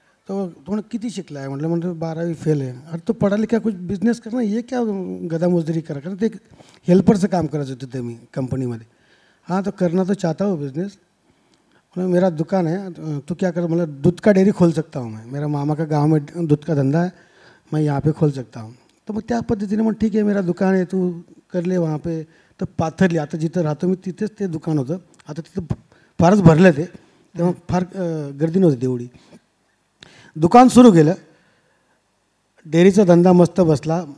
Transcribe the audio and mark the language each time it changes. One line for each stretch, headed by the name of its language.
Marathi: तो किती शिकला आहे म्हटलं 12वी फेल आहे.
Hindi: अरे तो पढ़ा लिखा कुछ बिझनेस करना, ये क्या गदा मजदूरी करा.
Marathi: कारण ते हेल्परचं काम करायचं होतं तिथे मी कंपनीमध्ये.
Hindi: हाँ तो करना तो चाहता हूँ बिजनेस, मेरा दुकान है, तो क्या कर, मतलब दूध का डेयरी खोल सकता हूँ मैं, मेरा मामा का गांव में दूध का धंधा है, मैं यहाँ पे खोल सकता हूँ.
Marathi: तर मग त्या पद्धतीने मग ठीक आहे,
Hindi: मेरा दुकान
Marathi: आहे,
Hindi: तू कर ले वहाँ पे.
Marathi: तर पाथरली आता जिथं राहतो मी तिथेच ते दुकान होतं. आता तिथं फारच भरलं ते, तेव्हा फार गर्दी नव्हती तेवढी. दुकान सुरू केलं, डेअरीचा धंदा मस्त बसला.